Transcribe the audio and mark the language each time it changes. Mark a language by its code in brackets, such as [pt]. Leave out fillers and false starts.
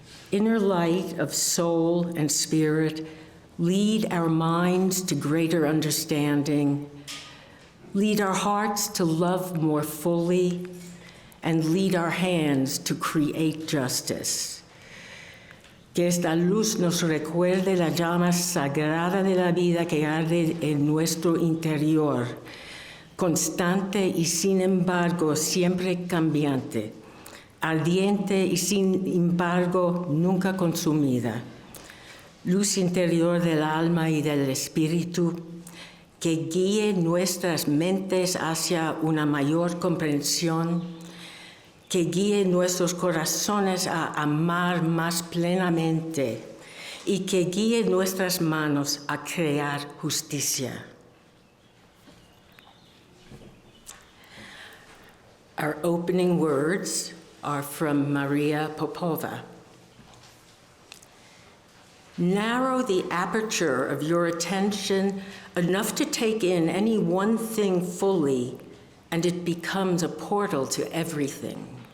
[en] Inner light of soul and spirit, lead our minds to greater understanding, lead our hearts to love more fully, and lead our hands to create justice. [es] Que esta luz nos recuerde la llama sagrada de la vida que arde en nuestro interior, constante y sin embargo siempre cambiante, ardiente y sin embargo nunca consumida. Luz interior del alma y del espíritu, que guíe nuestras mentes hacia una mayor comprensión, que guíe nuestros corazones a amar más plenamente y que guíe nuestras manos a crear justicia. [en] Our opening words are from Maria Popova. Narrow the aperture of your attention enough to take in any one thing fully, and it becomes a portal to everything.